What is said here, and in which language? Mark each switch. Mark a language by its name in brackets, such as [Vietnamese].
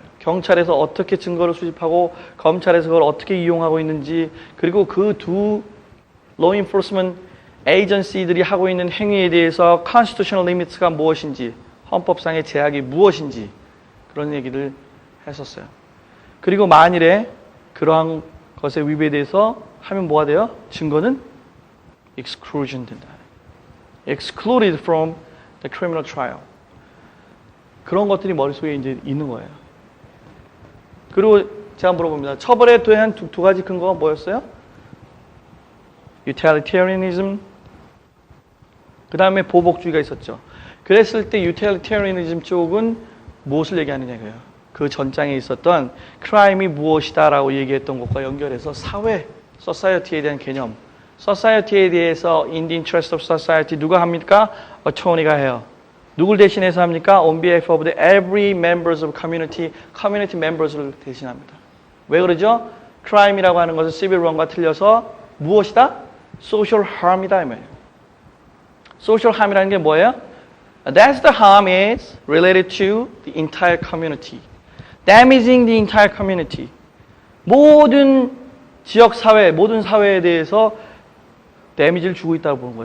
[Korean] 경찰에서 어떻게 증거를 수집하고 검찰에서 그걸 어떻게 이용하고 있는지 그리고 그 두 law enforcement agency들이 하고 있는 행위에 대해서 constitutional limits가 무엇인지 헌법상의 제약이 무엇인지 그런 얘기를 했었어요. 그리고 만일에 그러한 것에 위배돼서 하면 뭐가 돼요? 증거는 exclusion 된다. [English] excluded from the criminal trial. [Korean] 그런 것들이 머릿속에 이제 있는 거예요. 그리고 제가 물어봅니다. 처벌에 대한 두 가지 근거가 뭐였어요? [English] utilitarianism. [Korean] 그 다음에 보복주의가 있었죠. 그랬을 때 utilitarianism 쪽은 무엇을 얘기하느냐고요. 그 전장에 있었던 크라임이 무엇이다라고 얘기했던 것과 연결해서 사회, society에 대한 개념, society에 대해서 [English] in the interest of society [Korean] 누가 합니까? attorney가 해요. 누굴 대신해서 합니까? [English] On behalf of the every members of community, [Korean] community members를 대신합니다. 왜 그러죠? crime이라고 하는 것은 civil wrong과 틀려서 무엇이다? social harm이다 이 말이에요. social harm이라는 게 뭐예요? [English] That's the harm is related to the entire community. damaging the entire community. [Korean] 모든 지역 사회, 모든 사회에 대해서 데미지를 주고 있다고 보는 거예요.